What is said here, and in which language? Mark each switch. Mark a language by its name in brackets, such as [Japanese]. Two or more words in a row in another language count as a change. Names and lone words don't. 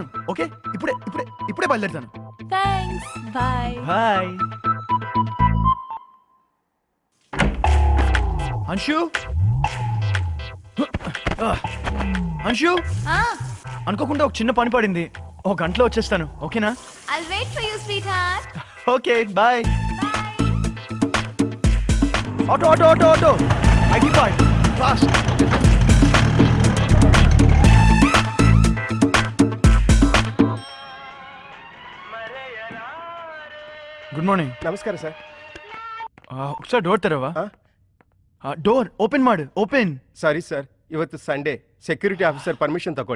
[Telugu] ఓకే, ఇప్పుడే ఇప్పుడే ఇప్పుడే బయలుదేరుతాను. [English] Thanks, bye. [Telugu] బాయ్. అంశు, అంశు, అనుకోకుండా ఒక చిన్న పని పడింది. ఒక గంటలో వచ్చేస్తాను, ఓకేనా? [English] I'll wait for you, sweetheart. Okay, bye. Auto auto auto auto, IT park fast. Good morning. [Kannada] ನಮಸ್ಕಾರ ಸರ್. [Telugu] ఒకసారి డోర్ తెరవా? [Kannada] ಡೋರ್ ಓಪನ್ ಮಾಡು, ಓಪನ್. ಸಾರಿ ಸರ್, ಇವತ್ತು ಸಂಡೇ, [English] security officer permission [Kannada] ತಗೊಳ್ಳಿ.